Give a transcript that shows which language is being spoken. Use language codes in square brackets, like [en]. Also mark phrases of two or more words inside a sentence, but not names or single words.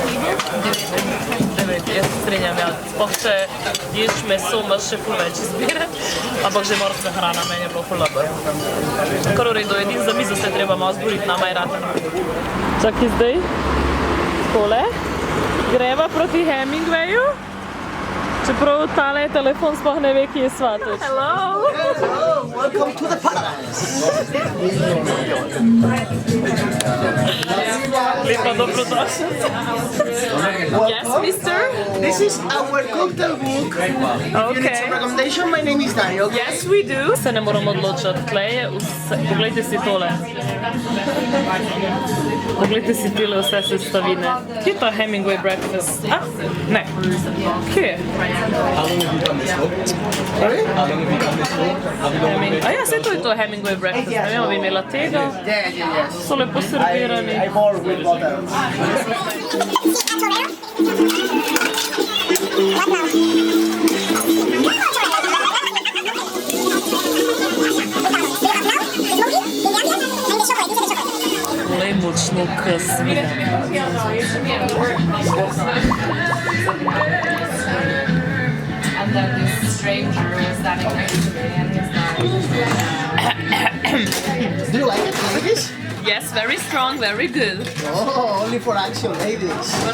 [sl] 9, jaz se strenjam, ja, sploh če ješ meso, imaš še ful več izbire, ampak že morska hrana, meni je bilo ful dobro. Kar v redu, edin za mizo se treba malo zboriti, nama je rad. Čakaj zdaj, tole. Greva proti Hemingwayu, čeprav tale telefon sploh ne ve, kje je svatoč. [en] Hello! Hello, welcome to the paradise. [sl] Lepa dobrodošlica. [en] Yes, mister? This is our cocktail book. If you need some recommendation, my name is Dario. Yes, we do. [sl] Se ne moramo odločiti, tle je vse, poglejte si tole. Poglejte si tole vse sestavine. Kje je ta Hemingway breakfast? A? Ne. Kje je? [en] How long have you done this book? Sorry? How long have you done this book? [sl] A ja, se to je to Hemingway breakfast. Ne vem, bi imela tega. [en] Yes. [sl] So lepo servirani. [en] I bore with bottles. [sl] Tole je močno kasvina. [en] And then this stranger was standing next to me and he's Do you like it? Like this? Yes, very strong, very good. Oh, only for action ladies.